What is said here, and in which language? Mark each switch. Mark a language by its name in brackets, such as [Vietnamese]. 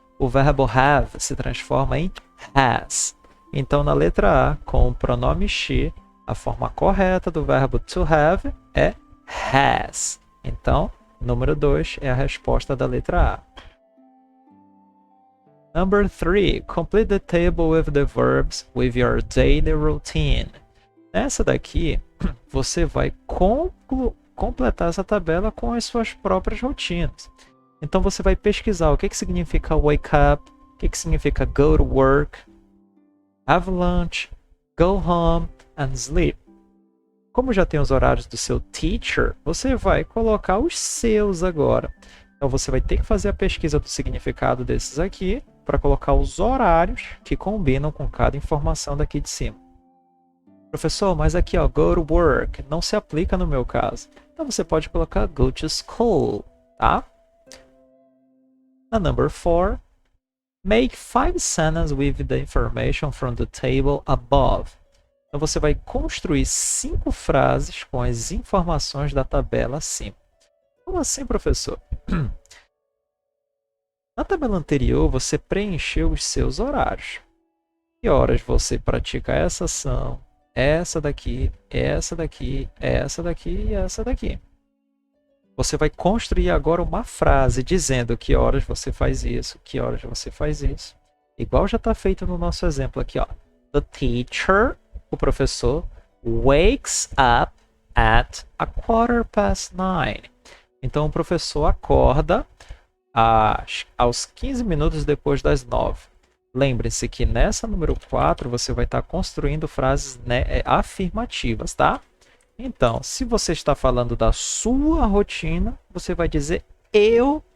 [Portuguese] O verbo have se transforma em has. Então, na letra A, com o pronome she, a forma correta do verbo to have é has. Então, número 2 é a resposta da letra A. [English] Number 3. Complete the table with the verbs with your daily routine. [Portuguese] Nessa daqui, você vai completar essa tabela com as suas próprias rotinas. Então, você vai pesquisar o que significa [English] wake up, [Portuguese] o que significa [English] go to work, have lunch, go home and sleep. [Portuguese] Como já tem os horários do seu teacher, você vai colocar os seus agora. Então você vai ter que fazer a pesquisa do significado desses aqui para colocar os horários que combinam com cada informação daqui de cima. Professor, mas aqui ó, [English] go to work [Portuguese] não se aplica no meu caso. Então você pode colocar [English] go to school, [Portuguese] tá? [English] Na number 4, make 5 sentences with the information from the table above. [Portuguese] Então você vai construir 5 frases com as informações da tabela acima. Como assim, professor? Na tabela anterior, você preencheu os seus horários. Que horas você pratica essa ação, essa daqui, essa daqui, essa daqui e essa daqui. Você vai construir agora uma frase dizendo que horas você faz isso, que horas você faz isso. Igual já está feito no nosso exemplo aqui, ó. [English] The teacher, [Portuguese] o professor, [English] wakes up at 9:15. [Portuguese] Então, o professor acorda aos 15 minutos depois das 9. Lembre-se que nessa número 4 você vai estar construindo frases afirmativas, tá? Então, se você está falando da sua rotina, você vai dizer eu